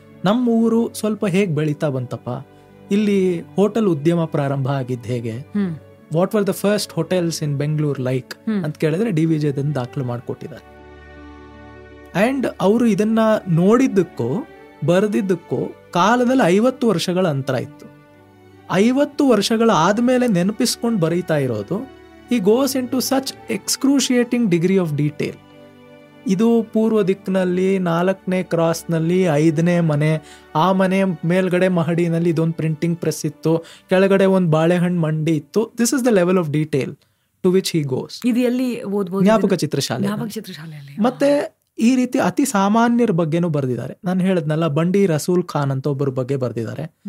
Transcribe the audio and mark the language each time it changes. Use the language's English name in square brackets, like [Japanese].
[Kannada] ನಮ್ಮ ಊರು ಸ್ವಲ್ಪ ಹೇಗ್ ಬೆಳೀತಾ ಬಂತಪ್ಪ, ಇಲ್ಲಿ ಹೋಟೆಲ್ ಉದ್ಯಮ ಪ್ರಾರಂಭ ಆಗಿದ್ದು ಹೇಗೆ, what were the first hotels in Bengaluru like ಅಂತ ಕೇಳಿದ್ರೆ DVG ಅದನ್ನ ದಾಖಲು ಮಾಡಿಕೊಟ್ಟಿದ್ದಾರೆ. ಅಂಡ್ ಅವರು ಇದನ್ನ ನೋಡಿದ್ದಕ್ಕೂ ಬರೆದಿದ್ದಕ್ಕೂ ಕಾಲದಲ್ಲಿ 50 ವರ್ಷಗಳ ಅಂತರ ಇತ್ತು. [English] 50 ವರ್ಷಗಳ ಆದ್ಮೇಲೆ ನೆನಪಿಸ್ಕೊಂಡು ಬರೀತಾ ಇರೋದು, he goes into such excruciating degree of detail. [Kannada] ಇದು ಪೂರ್ವ ದಿಕ್ಕಿನಲ್ಲಿ 4ನೇ ಕ್ರಾಸ್ನಲ್ಲಿ 5ನೇ ಮನೆ, ಆ ಮನೆ ಮೇಲ್ಗಡೆ ಮಹಡಿನಲ್ಲಿ ಇದೊಂದು ಪ್ರಿಂಟಿಂಗ್ ಪ್ರೆಸ್ ಇತ್ತು, ಕೆಳಗಡೆ ಒಂದು ಬಾಳೆಹಣ್ಣು ಮಂಡಿ ಇತ್ತು. [English] This is the level of detail to which he goes. [Kannada] ಇದು ಎಲ್ಲಿ ಓದಬಹುದು? ಜ್ಞಾಪಕ ಚಿತ್ರಶಾಲೆ. ಮತ್ತೆ ಈ ರೀತಿ ಅತಿ ಸಾಮಾನ್ಯರ ಬಗ್ಗೆನೂ ಬರೆದಿದ್ದಾರೆ. ನಾನು ಹೇಳದ್ನಲ್ಲ, ಬಂಡಿ ರಸೂಲ್ ಖಾನ್ ಅಂತ ಒಬ್ಬರ ಬಗ್ಗೆ ಬರೆದಿದ್ದಾರೆ.